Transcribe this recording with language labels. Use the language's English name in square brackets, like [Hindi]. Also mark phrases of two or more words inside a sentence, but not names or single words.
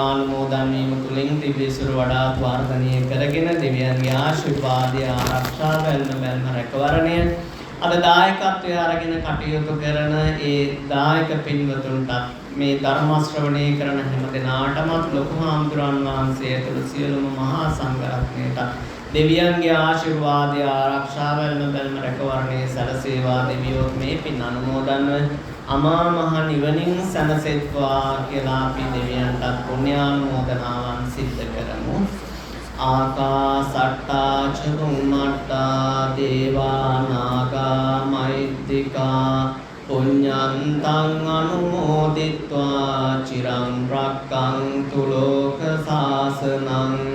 [Sinhala] අනුමෝදන් වීම තුළින් දිව්‍යසුර වඩාත් වර්ධනය කරගෙන දෙවියන්ගේ ආශිර්වාදය ආරක්ෂා බැල්ම රැකවරණය අද දායකත්වය අරගෙන කටයුතු කරන ඒ දායක පින්වතුන්ටත් මේ ධර්ම ශ්‍රවණය කරන හැම දිනාටම ලොකු හාමුදුරන් වහන්සේ ඇතුළු සියලුම මහා සංඝරත්නයට දෙවියන්ගේ ආශිර්වාදය ආරක්ෂා බැල්ම රැකවරණය සැලසේවා. දෙවියෝත් මේ පින් අනුමෝදන්ව අමා මහ නිවනින් සැනසෙත්වා කියලා අපි දෙවියන්ටත් පුණ්‍යානුමෝදනාවන් සිද්ධ කරමු. [Pali] ආකාසට්ටා ච බුම්මට්ටා දේවා නාග මහිද්దికා පුඤ්ඤන්තං අනුමෝදිත්වා චිරං රක්ඛන්තු ලෝක සාසනං.